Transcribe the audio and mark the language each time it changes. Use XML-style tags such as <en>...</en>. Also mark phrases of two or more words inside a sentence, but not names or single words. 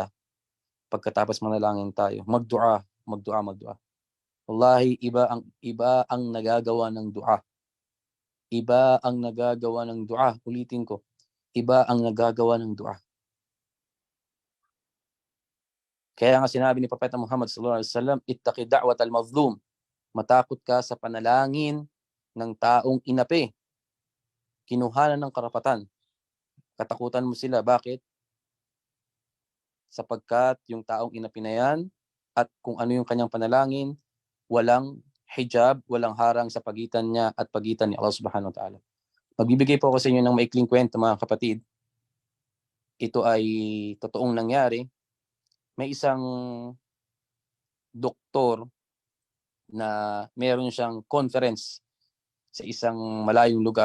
<tl>Pagkatapos manalangin tayo, magdua. Wallahi, iba ang nagagawa ng dua. Iba ang nagagawa ng dua. Ulitin ko, iba ang nagagawa ng dua. Kaya nga sinabi ni Propeta Muhammad</tl> <ar>صلى الله عليه وسلم, اتق دعوة المظلوم.</ar> <tl>Matakot ka sa panalangin ng taong inapi, kinuhanan ng karapatan. Katakutan mo sila. Bakit? Sapagkat yung taong inapi na yan, at kung ano yung kanyang panalangin, walang hijab, walang harang sa pagitan niya at pagitan ni Allah</tl> <ar>سبحانه وتعالى.</ar> <tl>Magbibigay po ako sa inyo ng maikling kwento, mga kapatid. Ito ay totoong nangyari. May isang doktor na meron siyang conference sa isang malayong lugar.</tl>